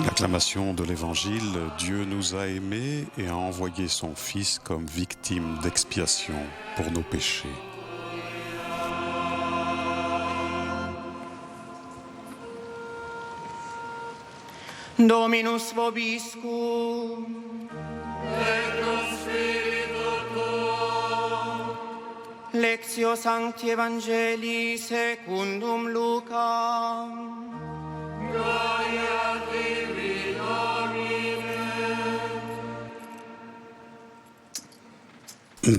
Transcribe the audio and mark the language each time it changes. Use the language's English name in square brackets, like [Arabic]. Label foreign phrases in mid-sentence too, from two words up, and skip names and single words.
[French] Proclamation de l'Évangile, Dieu nous a aimés et a envoyé son Fils comme victime d'expiation pour nos péchés. [Latin] Dominus vobiscum. Et con spiritu tuo. Lectio Sancti Evangelii secundum Lucam. Gloria tibi, Domine.